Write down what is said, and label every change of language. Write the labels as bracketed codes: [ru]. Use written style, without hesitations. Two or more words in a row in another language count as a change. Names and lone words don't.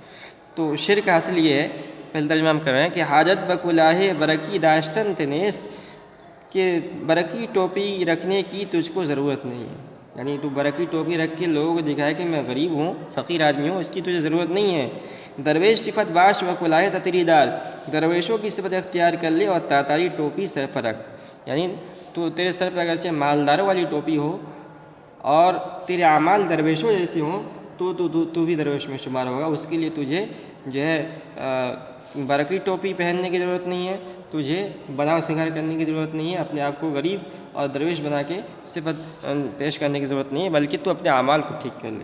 [ur] تو شرک حاصل یہ ہے، پہلے ترجمہ ہم کر رہے ہیں کہ [fa] حاجت بکلاہ برکی داشتن تنیست، [ur] کہ برقی ٹوپی رکھنے کی تجھ کو ضرورت نہیں ہے، یعنی تو برقی ٹوپی رکھ کے لوگوں کو دکھائے کہ میں غریب ہوں، فقیر آدمی ہوں، اس کی تجھے ضرورت نہیں ہے۔ [fa] درویش صفت باش و کلائے تتری دار، [ur] درویشوں کی صفت اختیار کر لے اور تاتاری ٹوپی سر پر رکھ، یعنی تو تیرے سر پر اگرچہ مالداروں والی ٹوپی ہو اور تیرے اعمال درویشوں جیسے ہوں تو بھی درویش میں شمار ہوگا، اس کے لیے تجھے جو ہے برقی ٹوپی پہننے کی ضرورت نہیں ہے، تجھے بناؤ سنگار کرنے کی ضرورت نہیں ہے، اپنے آپ کو غریب اور درویش بنا کے صفت پیش کرنے کی ضرورت نہیں ہے، بلکہ تو اپنے اعمال کو ٹھیک کر لے۔